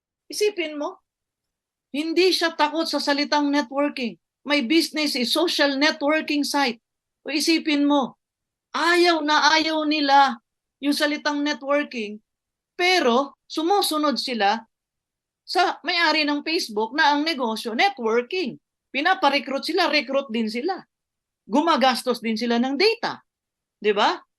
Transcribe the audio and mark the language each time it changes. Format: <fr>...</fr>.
<tl>Isipin mo, hindi siya takot sa salitang networking.</tl> <en>My business is social networking site.</en> <tl>O isipin mo, ayaw na ayaw nila yung salitang networking, pero sumusunod sila sa may-ari ng Facebook na ang negosyo, networking. Pinaparecruit sila, recruit din sila. Gumagastos din sila ng data. 'Di ba?</tl>